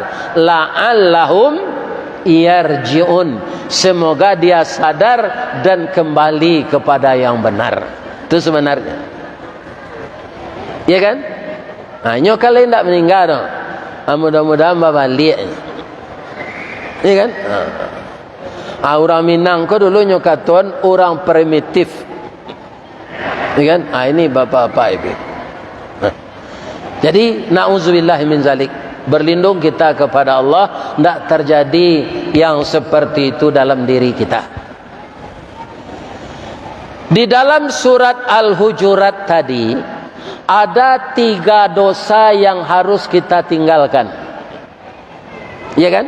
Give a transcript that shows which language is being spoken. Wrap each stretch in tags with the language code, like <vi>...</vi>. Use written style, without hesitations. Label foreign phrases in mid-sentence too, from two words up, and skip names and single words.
<ar>لعلهم يرجعون,</ar> <id>semoga dia sadar dan kembali kepada yang benar. Itu sebenarnya, ya kan? Nah, nyo kalau tidak meninggal no. Mudah-mudahan balik, ya kan? Orang Minang ko dulu nyo katuan orang primitif, ya kan? Ini bapak-bapak ibu. Jadi</id> <ar>نعوذ بالله من ذلك,</ar> <id>berlindung kita kepada Allah, tidak terjadi yang seperti itu dalam diri kita. Di dalam surat Al-Hujurat tadi ada 3 dosa yang harus kita tinggalkan, ya kan?</id>